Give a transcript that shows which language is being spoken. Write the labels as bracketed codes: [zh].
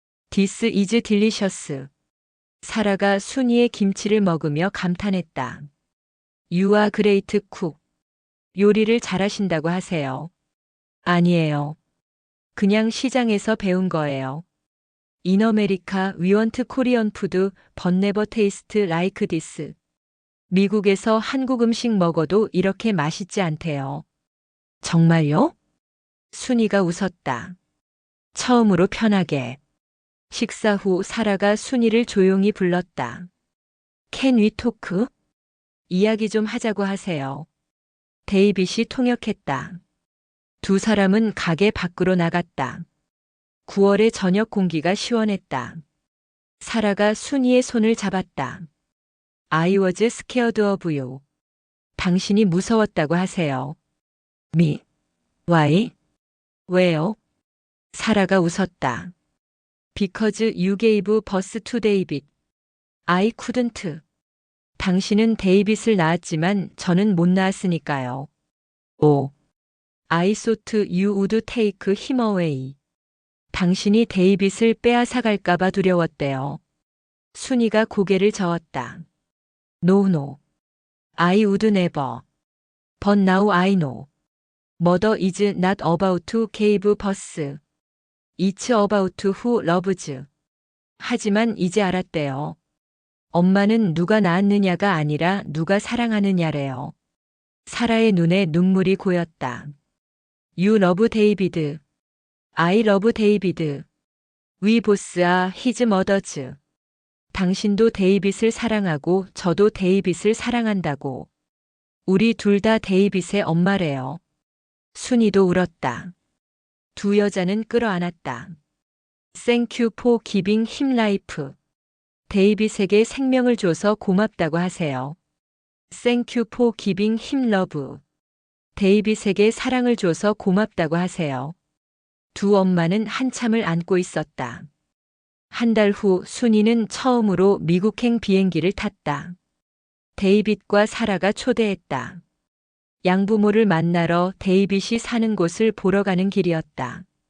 [en] This is delicious. [ko] 사라가 순이의 김치를 먹으며 감탄했다. [en] You are great cook. [ko] 요리를 잘하신다고 하세요. 아니에요. 그냥 시장에서 배운 거예요. [en] In America, we want Korean food, but never taste like this. [ko] 미국에서 한국 음식 먹어도 이렇게 맛있지 않대요. 정말요? 순이가 웃었다. 처음으로 편하게. 식사 후 사라가 순이를 조용히 불렀다. [en] Can we talk? [ko] 이야기 좀 하자고 하세요. 데이빗이 통역했다. 두 사람은 가게 밖으로 나갔다. 9월의 저녁 공기가 시원했다. 사라가 순이의 손을 잡았다. [en] I was scared of you. [ko] 당신이 무서웠다고 하세요. [en] Me. Why? [ko] 왜요? 사라가 웃었다. [en] Because you gave birth to David. I couldn't. [ko] 당신은 데이빗을 낳았지만 저는 못 낳았으니까요. 오. [en] I thought you would take him away. [ko] 당신이 데이빗을 빼앗아갈까봐 두려웠대요. 순이가 고개를 저었다. [en] No, no. I would never. But now I know. Mother is not about to give birth. It's about who loves. [ko] 하지만 이제 알았대요. 엄마는 누가 낳았느냐가 아니라 누가 사랑하느냐래요. 사라의 눈에 눈물이 고였다. [en] You love David. I love David. We both are his mothers. [ko] 당신도 데이빗을 사랑하고 저도 데이빗을 사랑한다고. 우리 둘 다 데이빗의 엄마래요. 순이도 울었다. 두 여자는 끌어안았다. [en] Thank you for giving him life. [ko] 데이빗에게 생명을 줘서 고맙다고 하세요. [en] Thank you for giving him love. [ko] 데이빗에게 사랑을 줘서 고맙다고 하세요. 두 엄마는 한참을 안고 있었다. 한 달 후 순이는 처음으로 미국행 비행기를 탔다. 데이빗과 사라가 초대했다. 양부모를 만나러 데이빗이 사는 곳을 보러 가는 길이었다.